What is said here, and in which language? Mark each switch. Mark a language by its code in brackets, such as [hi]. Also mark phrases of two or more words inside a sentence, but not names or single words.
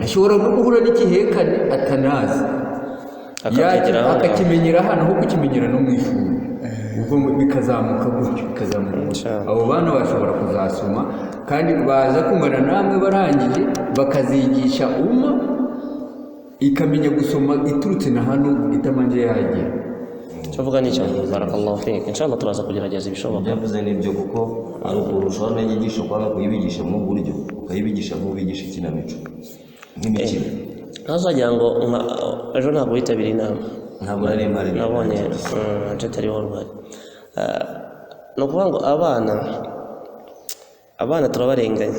[rw] Ashobora no guhura n'igihekane atanazi akakimenyera hano aho kukimenyera no mu ishuri, ubwo bikazamuka gutyo abo bana bashobora kuzasoma kandi baza kungana namwe barangije bakazigisha ikamenya gusoma iturutse na hano itamanje yagera. Tuvuga n'icyo [ar] بارك الله فيك, [rw] inshallah turaza kugerageza ibishoboka. Byavuze n'ibyo kuko ari ukurushaho n'inyigisho kwanga kuyibigisha mu buryo ukayibigisha nk'ubigisha ikinamico nk'imikino. Ntazagira ngo ejo ntabwo witabira inama. Ntabwo nari mpari. Nabonye atariho uruhare. Ni ukuvuga ngo abana turabarenganya.